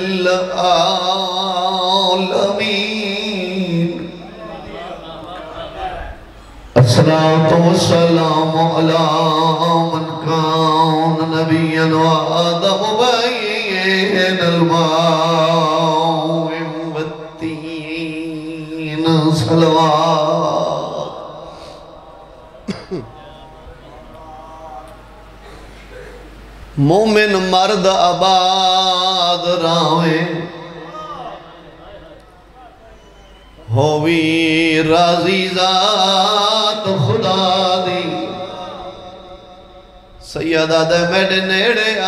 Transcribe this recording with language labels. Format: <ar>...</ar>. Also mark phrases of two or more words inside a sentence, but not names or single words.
<ar>العالمین الصلاة والسلام علی من کان نبیا وآدم بین الماء والتین صلوات</ar> <skr>مومن مرد آباد راویں ہووی راضی ذات خدا دی سیدہ دے میڈے نیڑے</skr>